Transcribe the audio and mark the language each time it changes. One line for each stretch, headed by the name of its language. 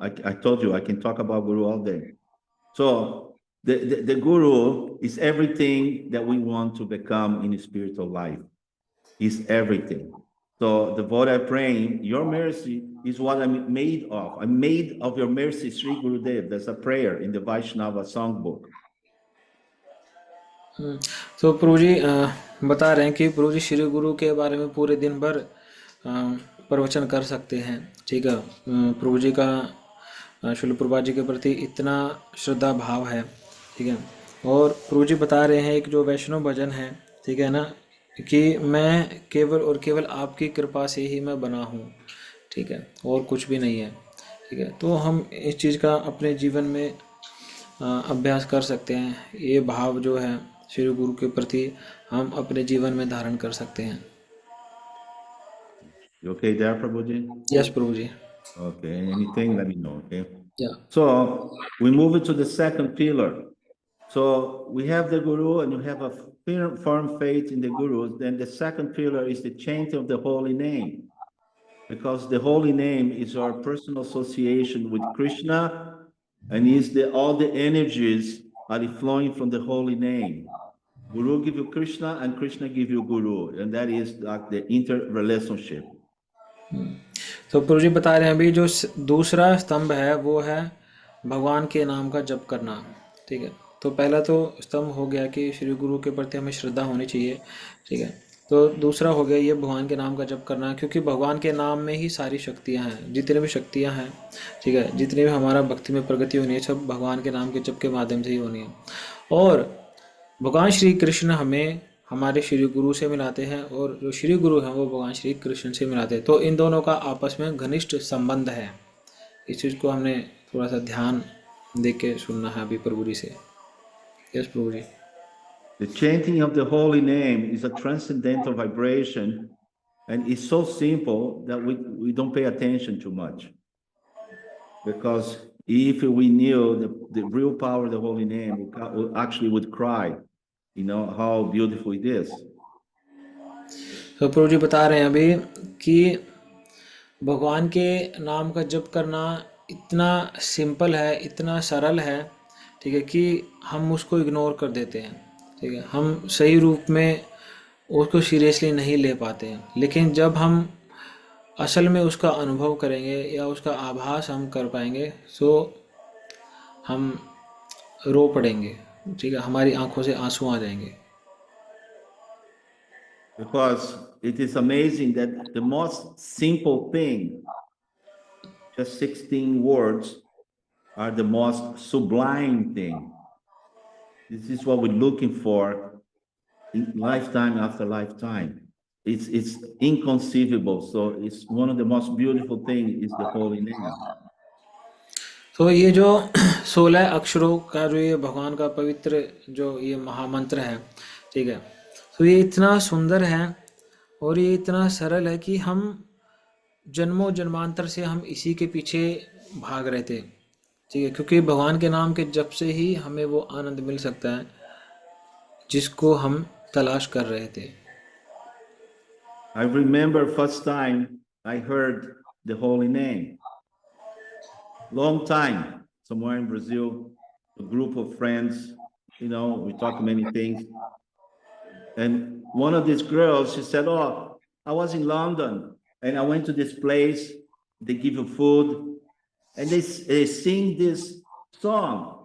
English: I told you I can talk about Guru all day. So the Guru is everything that we want to become in spiritual life. He's everything. So the devoted praying, your mercy is what I'm made of. I'm made of your mercy, Sri Gurudev. There's a prayer in the Vaishnava songbook.
Hindi: तो प्रभु जी बता रहे हैं कि प्रभु जी श्री गुरु के बारे में पूरे दिन भर प्रवचन कर सकते हैं। ठीक है, प्रभु जी का श्रील प्रभुपाद जी के प्रति इतना श्रद्धा भाव है। ठीक है, और प्रभु जी बता रहे हैं एक जो वैष्णव भजन है, ठीक है ना, कि मैं केवल और केवल आपकी कृपा से ही मैं बना हूँ। ठीक है, और कुछ भी नहीं है। ठीक है, तो हम इस चीज़ का अपने जीवन में अभ्यास कर सकते हैं। ये भाव जो है श्री गुरु के प्रति हम अपने जीवन में धारण कर सकते हैं।
English: You okay there, Prabhuji?
Hindi: Yes Prabhu ji.
English: Okay, anything, let me know, okay? या So we move into the second pillar. So we have the Guru and you have a firm faith in the Guru. Then the second pillar is the chanting of the holy name. Because the holy name is our personal association with Krishna, and all the energies are flowing from the holy name. Guru give you Krishna and Krishna give you Guru, and that is like the interrelationship.
Hindi: तो प्रभु जी बता रहे हैं अभी जो दूसरा स्तंभ है वो है भगवान के नाम का जप करना। ठीक है, तो पहला तो स्तंभ हो गया कि श्री गुरु के प्रति हमें श्रद्धा होनी चाहिए। ठीक है, तो दूसरा हो गया ये भगवान के नाम का जप करना, क्योंकि भगवान के नाम में ही सारी शक्तियाँ हैं, जितनी भी शक्तियाँ हैं। ठीक है, जितनी भी हमारा भक्ति में प्रगति होनी है सब भगवान के नाम के जप के माध्यम से ही होनी है। और भगवान श्री कृष्ण हमें हमारे श्री गुरु से मिलाते हैं और जो श्री गुरु हैं वो भगवान श्री कृष्ण से मिलाते हैं, तो इन दोनों का आपस में घनिष्ठ संबंध है। इस चीज़ को हमने थोड़ा सा ध्यान दे के सुनना है अभी प्रभु जी से। Yes Prabhu ji.
English: The chanting of the holy name is a transcendental vibration, and it's so simple that we don't pay attention too much. Because if we knew the real power of the holy name, we actually would cry, how beautiful it is.
Hindi: तो प्रभु जी बता रहे हैं अभी कि भगवान के नाम का जप करना इतना सिंपल है, इतना सरल है। ठीक है, कि हम उसको इग्नोर कर देते हैं। ठीक है, हम सही रूप में उसको सीरियसली नहीं ले पाते हैं, लेकिन जब हम असल में उसका अनुभव करेंगे या उसका आभास हम कर पाएंगे तो हम रो पड़ेंगे। ठीक है, हमारी आंखों से आंसू आ जाएंगे।
English: Because it is amazing that the most simple thing, just 16 words, are the most sublime thing. This is what we're looking for in lifetime after lifetime. It's inconceivable. So it's one of the most beautiful things is the holy name.
Hindi: तो ये जो 16 अक्षरों का जो ये भगवान का पवित्र जो ये महामंत्र है, ठीक है, तो ये इतना सुंदर है और ये इतना सरल है कि हम जन्मों जन्मांतर से हम इसी के पीछे भाग रहे थे। ठीक है, क्योंकि भगवान के नाम के जप से ही हमें वो आनंद मिल सकता है जिसको हम तलाश कर रहे थे।
English: I remember first time I heard the holy name. Long time, somewhere in Brazil, a group of friends, we talked many things. And one of these girls, she said, "Oh, I was in London and I went to this place, they give you food, and they sing this song."